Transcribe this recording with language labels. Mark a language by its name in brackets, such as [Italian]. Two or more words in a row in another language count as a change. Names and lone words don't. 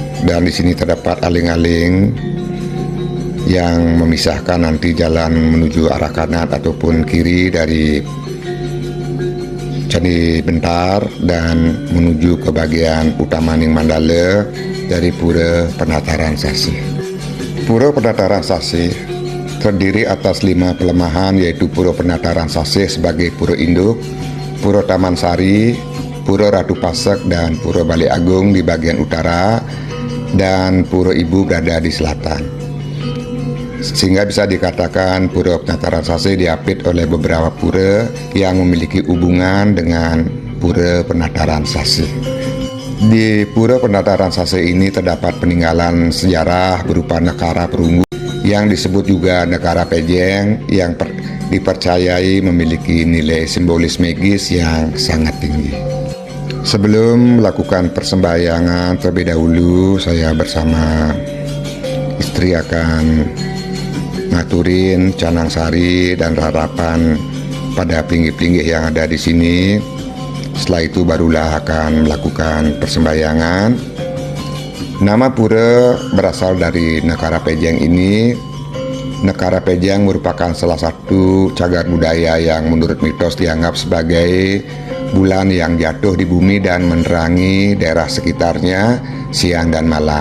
[Indonesian] Dan di sini terdapat aling-aling yang memisahkan nanti jalan menuju arah kanan ataupun kiri dari Candi Bentar dan menuju ke bagian utama Ning Mandala dari Pura Penataran Sasih. Pura Penataran Sasih terdiri atas 5 pelemahan, yaitu Pura Penataran Sasih sebagai pura induk, Pura Taman Sari, Pura Ratu Pasek, dan Pura Bali Agung di bagian utara, dan Pura Ibu berada di selatan. Sehingga bisa dikatakan Pura Penataran Sasih diapit oleh beberapa pura yang memiliki hubungan dengan Pura Penataran Sasih. Di Pura Penataran Sasih ini terdapat peninggalan sejarah berupa Nekara Perunggu yang disebut juga Nekara Pejeng, yang dipercayai memiliki nilai simbolis magis yang sangat tinggi. Sebelum melakukan persembahyangan, terlebih dahulu saya bersama istri akan ngaturin canang sari dan harapan pada pinggih-pinggih yang ada di sini. Setelah itu barulah akan melakukan persembahyangan. Nama pura berasal dari Nekara Pejeng ini. Nekara Pejeng merupakan salah satu cagar budaya yang menurut mitos dianggap sebagai bulan yang jatuh di bumi dan menerangi daerah sekitarnya siang dan malam.